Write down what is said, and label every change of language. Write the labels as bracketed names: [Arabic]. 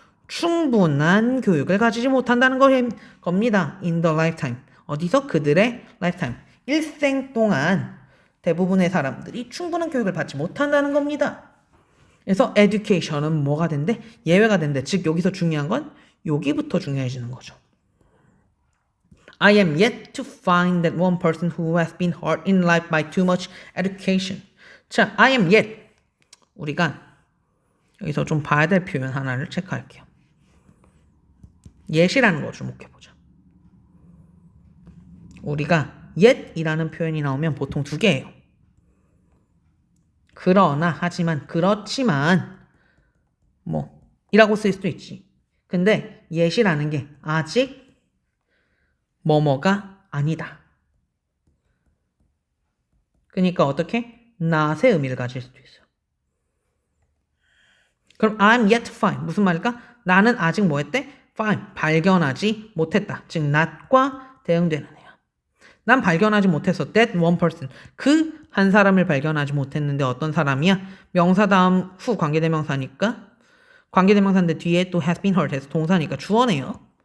[Korean] 충분한 교육을 가지지 못한다는 겁니다. [English] in the lifetime. [Korean] 어디서? 그들의 lifetime. 일생 동안 대부분의 사람들이 충분한 교육을 받지 못한다는 겁니다. 그래서 education은 뭐가 된대? 예외가 된대. 즉 여기서 중요한 건 여기부터 중요해지는 거죠. [English] I am yet to find that one person who has been hurt in life by too much education. [Korean] 자, [English] I am yet. [Korean] 우리가 여기서 좀 봐야 될 표현 하나를 체크할게요. yet이라는 거 주목해보자. 우리가 yet이라는 표현이 나오면 보통 두 개예요. 그러나, 하지만, 그렇지만, 뭐 이라고 쓸 수도 있지. 근데 yet이라는 게 아직 뭐뭐가 아니다. 그러니까 어떻게? not의 의미를 가질 수도 있어요. 그럼 [English] I'm yet to find [Korean] 무슨 말일까? 나는 아직 뭐 했대? find 발견하지 못했다. 즉 not과 대응되는 애야. 난 발견하지 못했어. [English] That one person. [Korean] 그 한 사람을 발견하지 못했는데 어떤 사람이야? 명사 다음 후 관계대명사니까 관계대명사인데 뒤에 또 [English] has been heard [Korean] 해서 동사니까 주어네요.